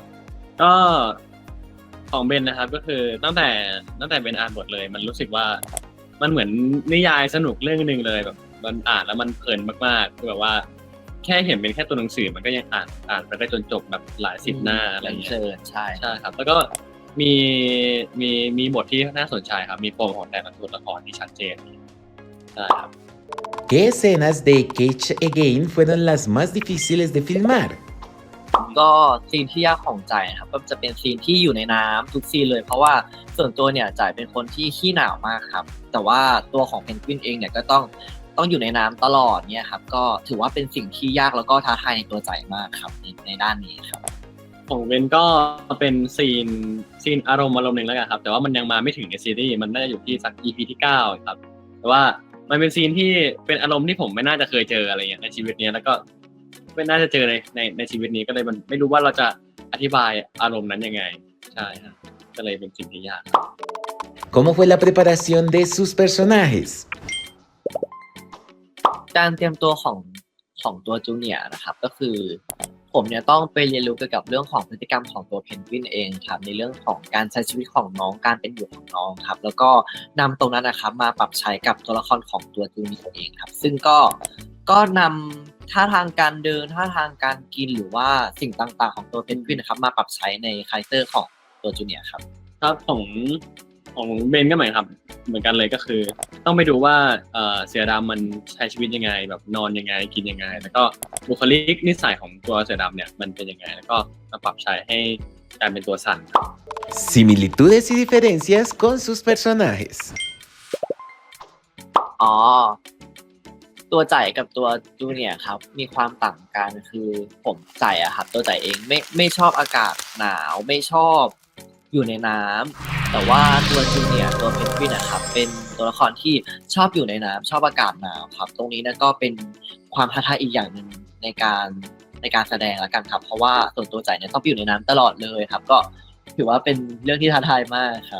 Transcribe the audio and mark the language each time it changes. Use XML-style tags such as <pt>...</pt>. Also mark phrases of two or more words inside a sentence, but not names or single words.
<th>ก็ของเบนนะครับก็คือตั้งแต่เบนอ่านบทเลยมันรู้สึกว่ามันเหมือนนิยายสนุกเรื่องนึงเลยแบบมันอ่านแล้วมันเพลินมากๆคือแบบว่าแค่เห็นเป็นแค่ตัวหนังสือมันก็ยังอ่านไปได้จนจบแบบหลายสิบหน้าอะไรอย่างเงี้ย เชิญใช่ ใช่ครับแล้วก็มีบทที่น่าสนใจครับมีปมของแต่ละตัวละครที่ชัดเจนใช่ครับ</th> <es>¿Qué escenas de Cage Again fueron las más difíciles de filmar?</es> <th>ก็ซีนที่ยากของจ่ายนะครับก็จะเป็นซีนที่อยู่ในน้ำทุกซีนเลยเพราะว่าส่วนตัวเนี่ยจ่ายเป็นคนที่ขี้หนาวมากครับแต่ว่าตัวของเพนกวินเองเนี่ยก็ต้องอยู่ในน้ำตลอดเนี่ยครับก็ถือว่าเป็นสิ่งที่ยากแล้วก็ท้าทายในตัวจ่ายมากครับในด้านนี้ครับ ของเบนก็เป็นซีนอารมณ์หนึ่งแล้วกันครับแต่ว่ามันยังมาไม่ถึงในซีรีส์มันน่าจะอยู่ที่สัก EP ที่9ครับแต่ว่ามันเป็นซีนที่เป็นอารมณ์ที่ผมไม่น่าจะเคยเจออะไรเงี้ยในชีวิตนี้แล้วก็ไม่น่าจะเจอในชีวิตนี้ก็เลยมันไม่รู้ว่าเราจะอธิบายอารมณ์นั้นยังไงใช่ครับก็เลยเป็นสิ่งที่ยาก</th> <es>¿Cómo fue la preparación de sus personajes?</es> <th>การเตรียมตัวของตัวจูเนียร์นะครับก็คือผมเนี่ยต้องไปเรียนรู้เกี่ยวกับเรื่องของพฤติกรรมของตัวเพนกวินเองครับในเรื่องของการใช้ชีวิตของน้องการเป็นอยู่ของน้องครับแล้วก็นำตรงนั้นนะครับมาปรับใช้กับตัวละครของตัวจูเนียร์เองครับซึ่งก็นำท่าทางการเดินท่าทางการกินหรือว่าสิ่งต่างๆของตัวเพนกวินนะครับมาปรับใช้ในคาแรคเตอร์ของตัวจูเนียร์ครับ ครับของเบนก็เหมือนครับเหมือนกันเลยก็คือต้องไปดูว่าเสือดำมันใช้ชีวิตยังไงแบบนอนยังไงกินยังไงแล้วก็บุคลิกนิสัยของตัวเสือดำเนี่ยมันเป็นยังไงแล้วก็มาปรับใช้ให้กลายเป็นตัวสัน</th> <es>Similitudes y diferencias con sus personajes.</es> <th>อ๋อตัวจ่ายกับตัวจูเนียร์ครับมีความต่างกันคือผมจ่ายอะครับตัวจ่ายเองไม่ชอบอากาศหนาวไม่ชอบอยู่ในน้ำแต่ว่าตัวจูเนียร์ตัวเพนกวินนะครับเป็นตัวละครที่ชอบอยู่ในน้ำชอบอากาศหนาวครับตรงนี้นะก็เป็นความท้าทายอีกอย่างหนึ่งในการแสดงละกันครับเพราะว่าส่วนตัวจ่ายเนี่ยต้องอยู่ในน้ำตลอดเลยครับก็ถือว่าเป็นเรื่องที่ท้าทายมากครับ</th>